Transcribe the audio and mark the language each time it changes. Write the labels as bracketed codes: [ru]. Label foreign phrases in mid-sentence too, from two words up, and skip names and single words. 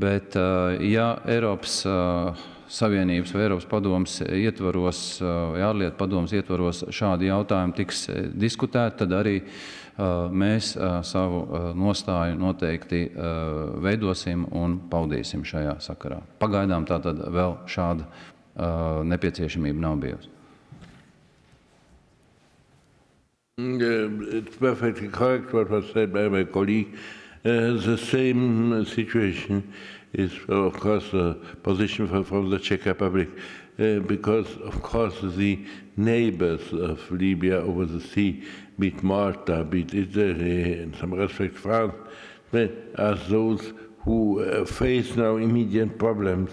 [lv] Bet, ja Eiropas Savienības vai Eiropas padomes ietvaros, vai ārlietu padomes ietvaros šādi jautājumi tiks diskutēti, tad arī mēs savu nostāju noteikti veidosim un paudīsim šajā sakarā. Pagaidām tātad vēl šāda nepieciešamība nav bijusi. [en] It's perfectly correct what was said by my colleague. The same situation is, of course, the position from the Czech Republic, because, of course, the neighbors of Libya over the sea, be it Malta, be it Italy, in some respect France, are those who face now immediate problems.